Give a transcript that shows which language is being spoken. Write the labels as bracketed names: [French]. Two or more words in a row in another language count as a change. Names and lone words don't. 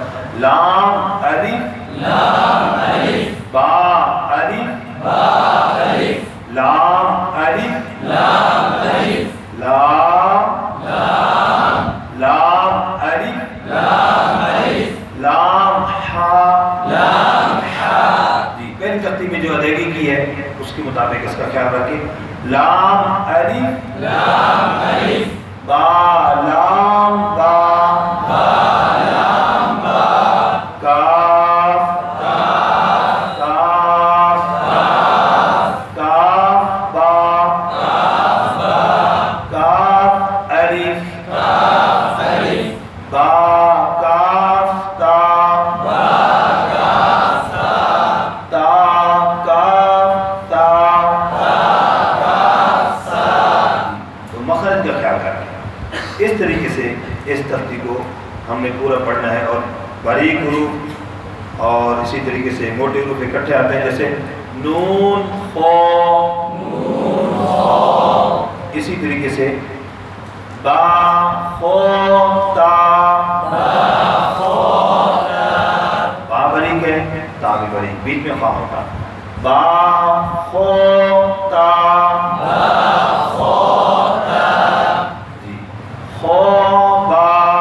[Urdu] لام الف لام الف با الف با الف لام الف لام الف لام لام لام الف لام الف لام حا لام حا. جی پہلی تختی میں جو ادائیگی کی ہے اس کے مطابق اس کا خیال رکھیں. لام الف لام الف با لام با با لام با کاف کاف کاف کاف با کاف با کاف الف کاف الف با کاف تا با کاف تا تا کاف تا مخرج کا خیال کریں. اس طریقے سے اس تختی کو ہم نے پورا پڑھنا ہے, اور باریک حروف اور اسی طریقے سے موٹے حروف اکٹھے آتے ہیں, جیسے نون خو, اسی طریقے سے با خو تا, با باریک ہے, تا بھی باریک, بیچ میں خا ہوتا. با خو تا خو با